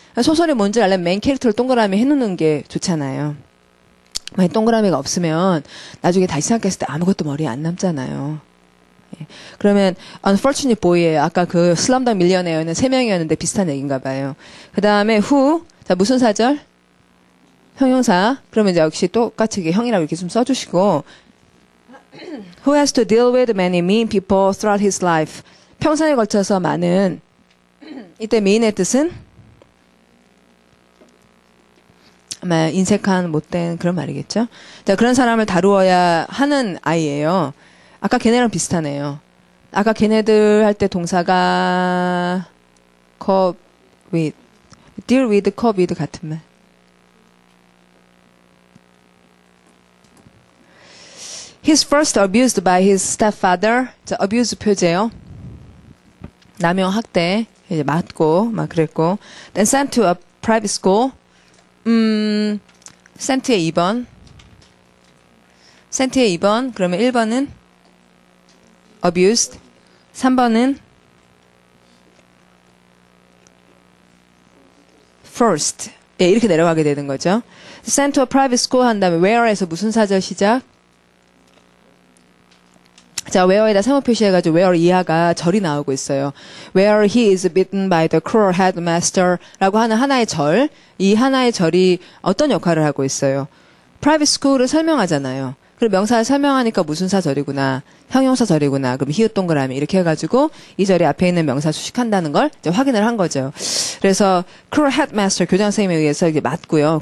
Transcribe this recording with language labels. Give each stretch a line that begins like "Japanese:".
Korean: 소설이 뭔지 알려면 메인 캐릭터를 동그라미 해놓는 게 좋잖아요. 만약 동그라미가 없으면 나중에 다시 생각했을 때 아무것도 머리에 안 남잖아요. 예. 그러면 Unfortunate Boy에 아까 그 슬럼덕 밀리어네어는 3명이었는데 비슷한 얘기인가 봐요. 그 다음에 who, 자 무슨 사절? 형용사. 그러면 이제 역시 똑같이 형이라고 이렇게 좀 써주시고
English: Who has to deal with many mean people throughout his life.
Korean: 평생에 걸쳐서 많은 이때 mean의 뜻은 아마 인색한 못된 그런 말이겠죠. 자, 그런 사람을 다루어야 하는 아이예요. 아까 걔네랑 비슷하네요. 아까 걔네들 할 때 동사가 cope with, deal with, cope with 같은 말.
English: He's first abused by his stepfather.
Korean: 자, abuse 표제요. 남용 학대. 이제 맞고 막 그랬고.
English: Then sent to a private school.
Korean: sent의 2번. sent의 2번. 그러면 1번은 abused. 3번은 first. 예, 이렇게 내려가게 되는 거죠.
English: sent to a private school
Korean: 한 다음에 where에서 무슨 사절 시작? 자, where에다 세모 표시해가지고 where 이하가 절이 나오고 있어요.
English: Where he is beaten by the cruel headmaster
Korean: 라고 하는 하나의 절. 이 하나의 절이 어떤 역할을 하고 있어요? private school을 설명하잖아요. 그리고 명사를 설명하니까 무슨 사절이구나. 형용사 절이구나. 그럼 히읗 동그라미 이렇게 해가지고 이 절이 앞에 있는 명사 수식한다는 걸 이제 확인을 한 거죠. 그래서 cruel headmaster 교장 선생님에 의해서 이게 맞고요.